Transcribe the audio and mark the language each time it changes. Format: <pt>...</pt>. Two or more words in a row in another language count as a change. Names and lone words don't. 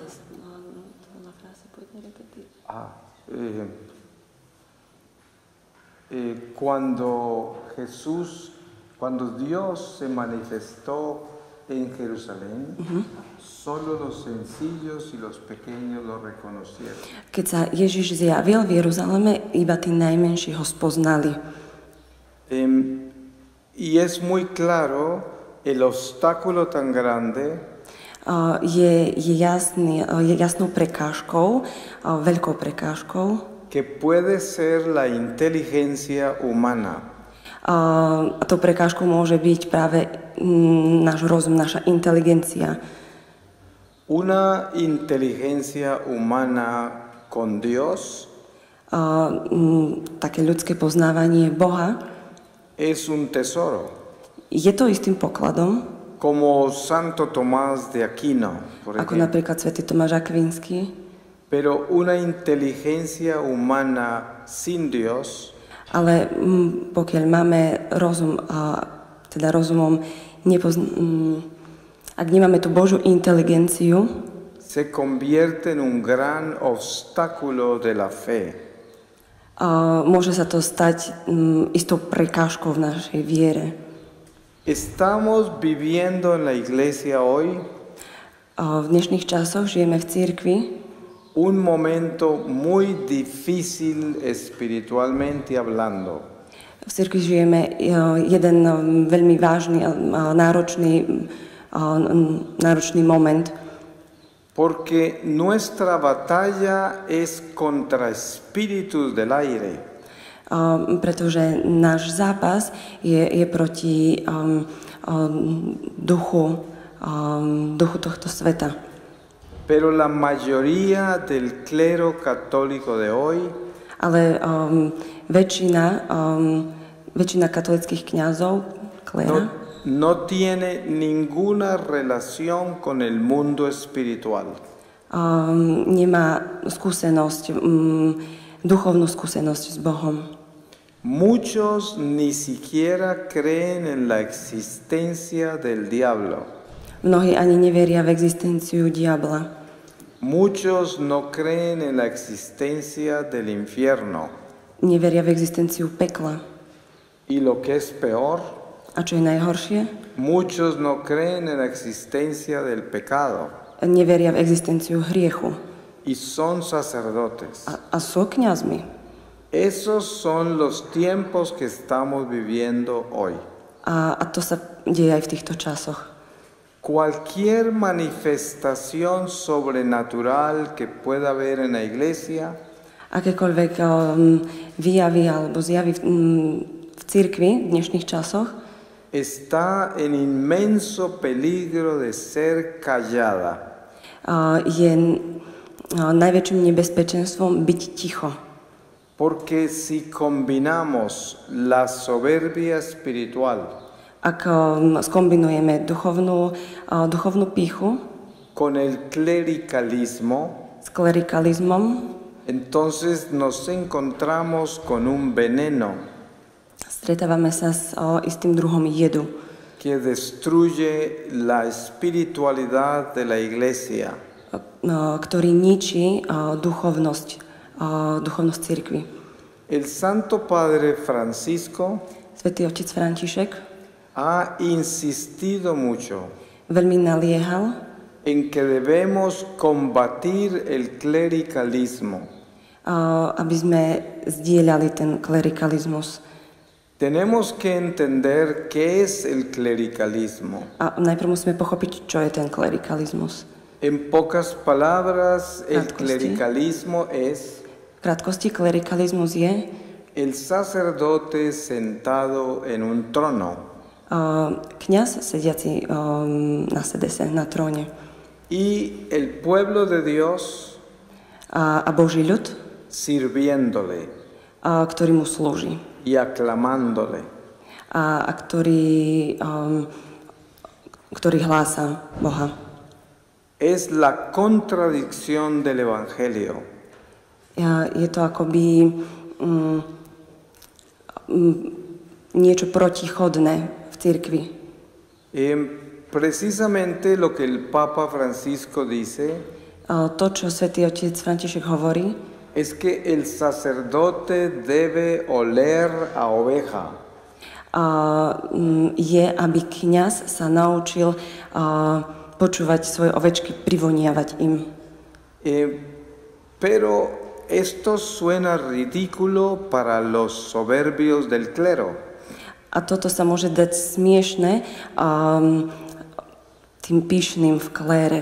<es>Cuando Dios se manifestó en Jerusalén, solo los sencillos y los pequeños lo reconocieron.</es> <sk>keď sa Ježiš zjavil v Jeruzaleme, iba tí najmenší ho spoznali.</sk> <es>Y es muy claro el obstáculo tan grande</es> <sk>Je jasnou prekážkou, veľkou prekážkou.</sk> <es>Que puede ser la inteligencia humana.</es> <sk>A tou prekážkou môže byť práve náš rozum, naša inteligencia.</sk> <es>Una inteligencia humana con Dios</es> <sk>Také ľudské poznávanie Boha</sk> <es>es un tesoro.</es> <sk>je to istým pokladom,</sk> <es>Como Santo Tomás de Aquino, por</es> <sk>ako</sk> <es>ejemplo.</es> <sk>napríklad svätý Tomáš Akvinský.</sk> <es>Pero una inteligencia humana sin Dios</es> <sk>Ale pokiaľ máme rozum, teda rozumom, ak nemáme tú Božiu inteligenciu,</sk> <es>se convierte en un gran obstáculo de la fe.</es> <sk>môže sa to stať istou prekážkou v našej viere.</sk> <es>Estamos viviendo en la iglesia hoy</es> <sk>V dnešných časoch žijeme v cirkvi</sk> <es>un momento muy difícil espiritualmente hablando.</es> <sk>V cirkvi žijeme jeden veľmi vážny a náročný moment,</sk> <es>Porque nuestra batalla es contra espíritus del aire.</es> <sk>pretože náš zápas je proti duchu tohto sveta.</sk> <es>Pero la mayoría del clero católico de hoy</es> <sk>ale väčšina katolických kňazov, kléra,</sk> <es>no tiene ninguna relación con el mundo espiritual.</es> <sk>Nemá skúsenosť, duchovnú skúsenosť s Bohom.</sk> <es>Muchos ni siquiera creen en la existencia del diablo.</es> <sk>Mnohí ani neveria v existenciu diabla.</sk> <es>Muchos no creen en la existencia del infierno.</es> <sk>Neveria v existenciu pekla.</sk> <es>Y lo que es peor,</es> <sk>A čo je najhoršie?</sk> <es>muchos no creen en la existencia del pecado.</es> <sk>Neveria v existenciu hriechu.</sk> <es>Y son sacerdotes.</es> <sk>A sú kňazmi.</sk> <es>Esos son los tiempos que estamos viviendo hoy.</es> <sk>A to sa deje aj v týchto časoch.</sk> <es>Cualquier manifestación sobrenatural que pueda haber en la iglesia</es> <sk>Akékoľvek výjavy alebo zjavy v cirkvi v dnešných časoch</sk> <es>está en inmenso peligro de ser callada.</es> <sk>Je najväčším nebezpečenstvom byť ticho.</sk> <es>Porque si combinamos la soberbia espiritual</es> <sk>Ak skombinujeme duchovnú pýchu</sk> <es>con el clericalismo,</es> <sk>s klerikalizmom,</sk> <es>entonces nos encontramos con un veneno</es> <sk>stretávame sa s istým druhom jedu,</sk> <es>que destruye la espiritualidad de la iglesia.</es> <sk>ktorý ničí duchovnosť cirkvi.</sk> <es>El Santo Padre Francisco</es> <sk>Svätý otec František</sk> <es>ha insistido mucho</es> <sk>veľmi naliehal,</sk> <es>en que debemos combatir el clericalismo.</es> <sk>aby sme zdieľali ten klerikalizmus.</sk> <es>Tenemos que entender qué es el clericalismo.</es> <sk>A najprv musíme pochopiť, čo je ten klerikalizmus.</sk> <es>En pocas palabras, el</es> <sk>Krátkosti.</sk> <es>clericalismo es</es> <sk>V krátkosti, klerikalizmus je</sk> <es>el sacerdote sentado en un trono</es> <sk>kňaz sediaci na sedese, na tróne.</sk> <es>y el pueblo de Dios</es> <sk>A Boží ľud,</sk> <es>sirviéndole</es> <sk>ktorý mu slúži.</sk> <es>y aclamándole.</es> <sk>A ktorý hlása Boha.</sk> <es>Es la contradicción del Evangelio.</es> <sk>Je to akoby niečo protichodné v cirkvi.</sk> <es>Precisamente lo que el Papa Francisco dice</es> <sk>To, čo svätý otec František hovorí,</sk> <es>es que el sacerdote debe oler a oveja.</es> <sk>Je, aby kňaz sa naučil počúvať svoje ovečky, privoniavať im.</sk> <es>Pero esto suena ridículo para los soberbios del clero.</es> <sk>A toto sa môže dať smiešne tým pyšným v klére.</sk>